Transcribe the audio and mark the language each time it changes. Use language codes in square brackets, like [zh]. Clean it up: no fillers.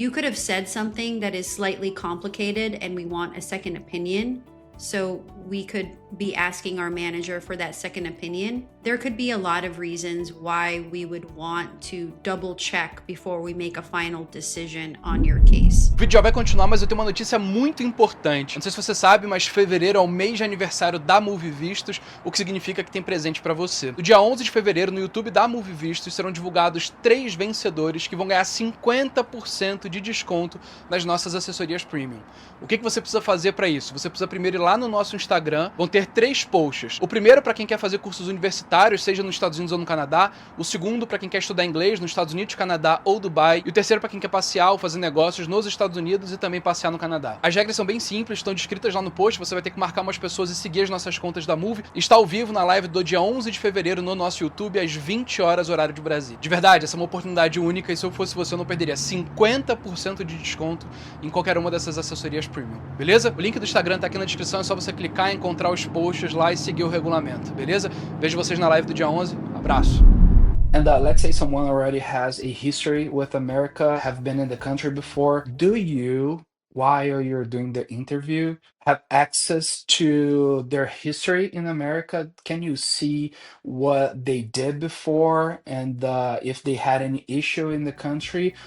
[en] You could have said something that is slightly complicated and we want a second opinion. So we could be asking our manager for that second opinion. There could be a lot of reasons why we would want to double check before we make a final decision on your case. [pt] O vídeo já vai continuar, mas eu tenho uma notícia muito importante. Não sei se você sabe, mas fevereiro é o mês de aniversário da Moove Vistos, o que significa que tem presente pra você. No dia 11 de fevereiro, no YouTube da Moove Vistos, serão divulgados 3 vencedores que vão ganhar 50% de desconto nas nossas assessorias Premium. O que você precisa fazer para isso? Você precisa primeiro ir lá lá no nosso Instagram, vão ter 3 posts. O primeiro para quem quer fazer cursos universitários, seja nos Estados Unidos ou no Canadá. O segundo para quem quer estudar inglês nos Estados Unidos, Canadá ou Dubai. E o terceiro para quem quer passear ou fazer negócios nos Estados Unidos e também passear no Canadá. As regras são bem simples, estão descritas lá no post. Você vai ter que marcar umas pessoas e seguir as nossas contas da Moove. Está ao vivo na live do dia 11 de fevereiro no nosso YouTube, às 20 horas, horário de Brasília. De verdade, essa é uma oportunidade única e se eu fosse você, eu não perderia 50% de desconto em qualquer uma dessas assessorias premium, beleza? O link do Instagram tá aqui na descrição, é só você clicar, encontrar os posts lá e seguir o regulamento, beleza? Vejo vocês na live do dia 11. Abraço! [en] And let's say someone already has a history with America, have been in the country before. Do you, while you're doing the interview, have access to their history in America? Can you see what they did before and if they had any issue in the country?